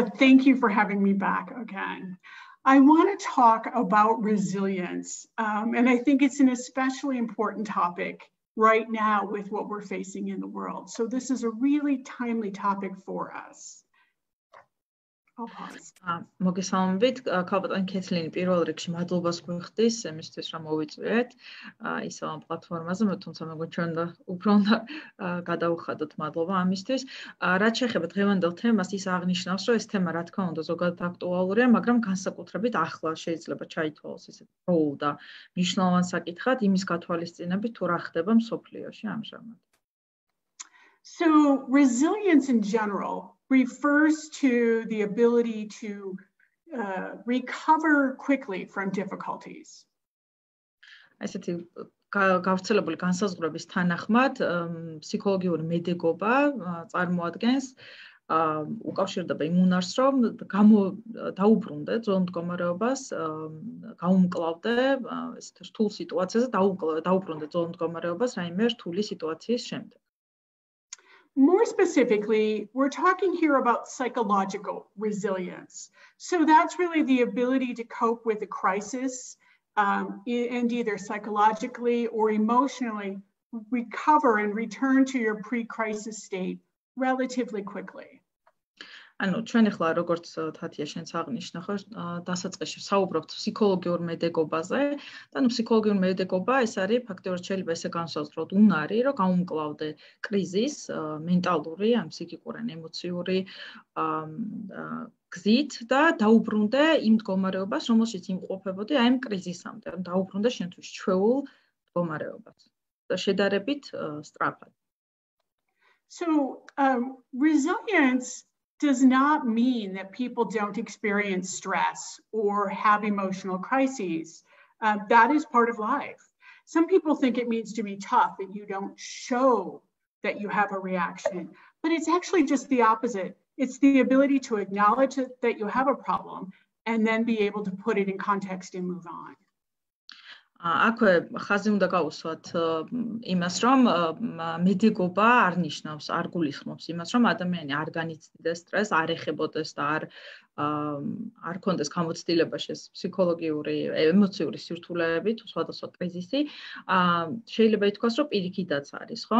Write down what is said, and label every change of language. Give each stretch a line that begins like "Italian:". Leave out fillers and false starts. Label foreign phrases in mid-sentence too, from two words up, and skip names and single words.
English: Thank you for having me back again. I want to talk about resilience, and I think it's an especially important topic right now with what we're facing in the world. So this is a really timely topic for us. I'll pause.
Georgian: მოგესალმებით, ქალბატონ კეთლინი პირველ რიგში მადლობას გვიხდის იმისთვის, რომ მოვიწვიეთ ისევ ამ პლატფორმაზე, თუმცა მეგონი ჩვენ უფრო უნდა გადავუხადოთ მადლობა ამისთვის. რაც შეეხება დღევანდელ თემას, ის აღნიშნავს, რომ ეს თემა რა თქმა უნდა ზოგადად აქტუალურია, მაგრამ განსაკუთრებით ახლა შეიძლება ჩაითვალოს ისეთ როლ და მნიშვნელოვან საკითხად იმის გათვალისწინებით, თუ რა ხდება მსოფლიოში ამჟამად.
English: So resilience in general refers to the ability to recover quickly from difficulties.
Georgian: ესეთი გავრცელებული განსაზღვრების თანახმად, ფსიქოლოგიური მედეგობა წარმოადგენს უკავშირდება იმ უნარს, რომ დაუბრუნდე ძველ მდგომარეობას, გაუმკლავდე ესეთ რთულ სიტუაციაზე, დაუბრუნდე ძველ მდგომარეობას რაიმე რთული სიტუაციის შემდეგ.
English: More specifically, we're talking here about psychological resilience. So that's really the ability to cope with a crisis and either psychologically or emotionally recover and return to your pre-crisis state relatively quickly.
Georgian: ანუ ჩვენ ახლა როგორც თათია შენც აღნიშნა ხო დასაწყისში საუბრობთ ფსიქოლოგიურ მედეგობაზე და ნუ ფსიქოლოგიური მედეგობა ეს არის ფაქტობრივად შეიძლება ესე განსაზღვროთ უნარი რომ გაუმკლავდე კრიზისს მენტალური ან ფსიქიკური ან ემოციური გზით და დაუბრუნდე იმ მდგომარეობას რომელშიც იმყოფებოდი აი ამ კრიზისამდე ან დაუბრუნდე შენთვის ჩვეულ მდგომარეობას და შედარებით სწრაფად.
English: So resilience does not mean that people don't experience stress or have emotional crises. That is part of life. Some people think it means to be tough and you don't show that you have a reaction, but it's actually just the opposite. It's the ability to acknowledge that you have a problem and then be able to put it in context and move on.
Georgian: აქვე ხაზი უნდა გავუსვათ იმას, რომ მედეგობა არ ნიშნავს, არ გულისხმობს იმას, რომ ადამიანი არ განიცდიდეს სტრესს, არ ეხებოდეს და არ არ კონდეს გამოცდილებაში ეს ფსიქოლოგიური, ემოციური სირთულეები თუ სხვადასხვა კრიზისი, შეიძლება ითქვას, რომ პირიქითაც არის, ხო?